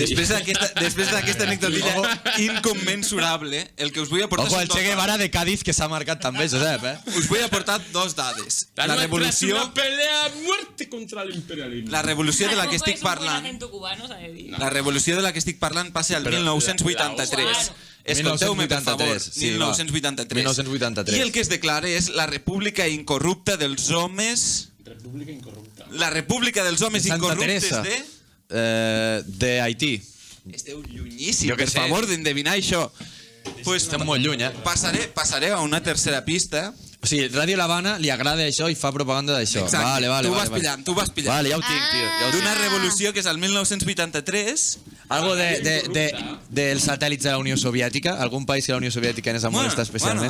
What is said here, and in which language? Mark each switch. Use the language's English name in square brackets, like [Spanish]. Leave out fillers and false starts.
[Catalan] Després d'aquesta anecdotilla incommensurable, el que us vull aportar... Ojo, el Che Guevara de Cádiz que s'ha marcat també, Josep, Us vull aportar dos dades. La revolució... [Spanish] es una pelea a muerte contra el imperialismo. [Catalan] La revolució de la que estic parlant... Cubano, s'ha de dir. La revolució de la que estic parlant passa al 1983. Escolteu-me, per favor. 1983. 1983. I el que es declara és la república incorrupta dels homes... República incorrupta. La república dels homes Santa incorruptes Teresa. De Haití. Esteu llunyíssim, per favor, d'endevinar això. [Spanish] Pues, [Catalan] estem molt lluny, Passaré a una tercera pista. O sigui, Ràdio l'Havana li agrada això i fa propaganda d'això. Exacte, Vale, tu vas pillant. Vale, ja ho tinc, tio. Ja ho tinc. D'una revolució que és el 1983. Algo dels satèl·lits de la Unió Soviètica? Algun país que la Unió Soviètica ens ha molestat especialment?